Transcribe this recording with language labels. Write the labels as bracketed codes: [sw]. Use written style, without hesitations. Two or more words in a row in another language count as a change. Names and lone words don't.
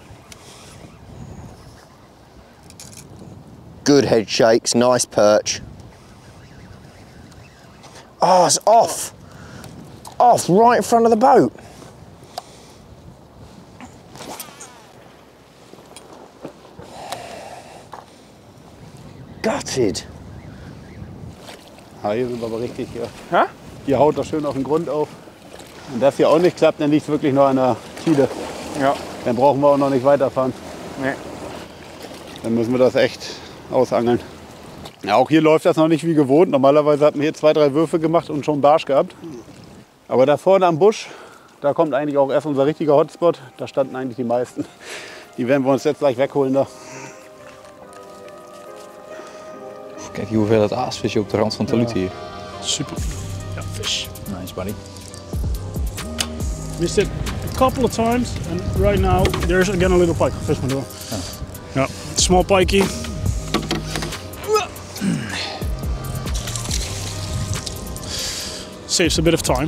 [en] Good head shakes, nice perch. Oh, it's off right in front of the boat. Gutted. [de] Ja, hier sind wir aber richtig hier. Ja? Hier haut das schön auf den Grund auf. Wenn das hier auch nicht klappt, dann liegt es wirklich nur an der Tide. Ja. Dann brauchen wir auch noch nicht weiterfahren. Nee. Dann müssen wir das echt ausangeln. Ja, auch hier läuft das noch nicht wie gewohnt. Normalerweise hat man hier 2, 3 Würfe gemacht und schon einen Barsch gehabt. Aber da vorne am Busch, da kommt eigentlich auch erst unser richtiger Hotspot. Da standen eigentlich die meisten. Die werden wir uns jetzt gleich wegholen da. [nl] Kijk die hoeveelheid aasvisje op de rand van Taluti hier. [en] Super. Yeah, fish. Nice, buddy. Missed it a couple of times, and right now there's again a little pike. Fish my door. Yeah, small pikey. Saves a bit of time.